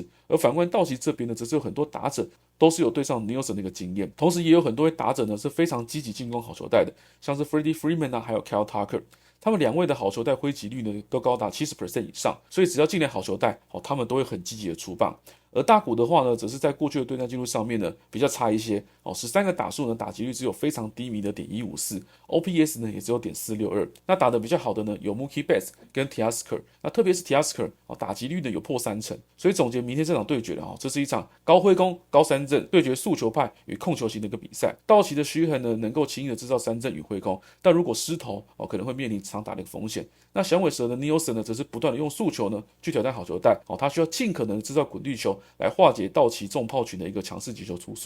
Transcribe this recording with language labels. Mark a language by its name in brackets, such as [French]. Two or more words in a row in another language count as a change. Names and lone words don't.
[Chinese] 而反觀道奇這邊呢，則是有很多打者都是有對上 Nielsen 的一個經驗，同時也有很多位打者呢是非常積極進攻好球帶的，像是 Freddie Freeman 還有 Kyle Tucker， 他們兩位的好球帶揮擊率呢都高達 70% 以上，所以只要進來好球帶他們都會很積極的出棒。而大谷的話呢，則是在過去的對戰記錄上面呢比較差一些13個打數呢打擊率只有非常低迷的.154， OPS 呢也只有.462。那打得比較好的呢有 Mookie Betts 跟 Teoscar， 那特別是 Teoscar 打擊率呢有破30%。所以總結明天這場對決這是一場高揮攻高三振對決速球派與控球型的一個比賽。道奇的Sheehan呢能夠輕易的制造三振與揮攻，但如果失投可能會面臨長打的一個風險。那響尾蛇的 Nielsen 呢則是不斷的用速球呢去挑戰好球帶他需要盡可能制造滾地球來化解道奇重炮群的一個強勢擊球出速。